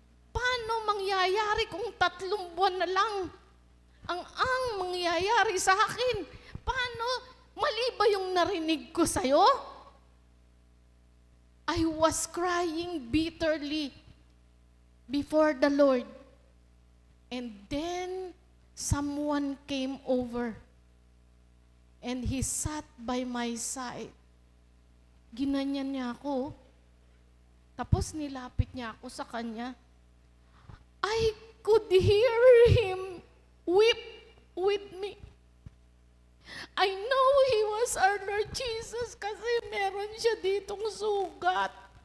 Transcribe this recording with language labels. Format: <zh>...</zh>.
<tl>Paano mangyayari kung 3 buwan na lang ang mangyayari sa akin? Paano? Mali ba yung narinig ko sa'yo?</tl> <en>I was crying bitterly before the Lord. And then, someone came over. And he sat by my side.</en> <tl>Ginanyan niya ako. Tapos nilapit niya ako sa kanya.</tl> <en>I could hear him weep with me. I know he was our Lord Jesus</en> <tl>kasi meron siya ditong sugat.</tl>